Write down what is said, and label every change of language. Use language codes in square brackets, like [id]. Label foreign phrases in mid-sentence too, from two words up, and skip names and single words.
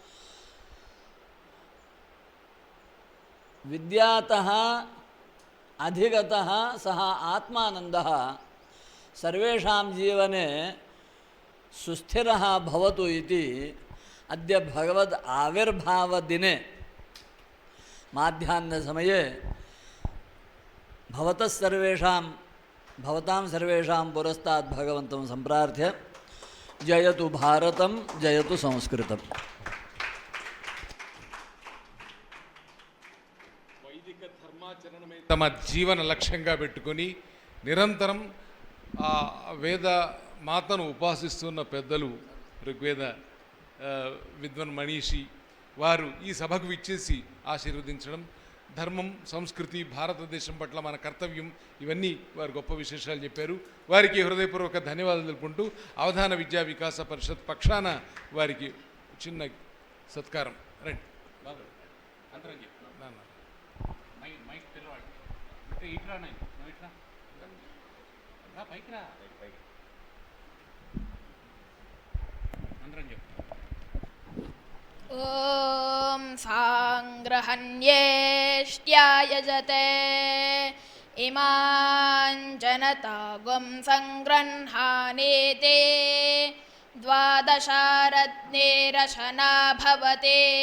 [sa] विद्यातः अधिगतः सः आत्मानन्दः सर्वेषां जीवने सुस्थिरः भवतु इति अद्य भगवद् आविर्भावदिने माध्याह्नसमये भवतां सर्वेषां पुरस्तात् भगवन्तं सम्प्रार्थ्य जयतु भारतं जयतु संस्कृतम्। [te] వైదిక ధర్మాచరణమే తమ జీవన లక్ష్యంగా పెట్టుకొని నిరంతరం ఆ వేద మాతను ఉపాసిస్తున్న పెద్దలు, ఋగ్వేద విద్వన్ మనీషి వారు ఈ సభకు విచ్చేసి ఆశీర్వదించడం, ధర్మం, సంస్కృతి, భారతదేశం పట్ల మన కర్తవ్యం, ఇవన్నీ వారు గొప్ప విశేషాలు చెప్పారు. వారికి హృదయపూర్వక ధన్యవాదాలు తెలుపుకుంటూ అవధాన విద్యా వికాస పరిషత్ పక్షాన వారికి చిన్న సత్కారం. రండి అందరం [sa] ॐ साङ्ग्रहण्येष्ट्यायजते इमां जनतागुं सङ्गृह्णानेते द्वादशारत्नेरशना भवते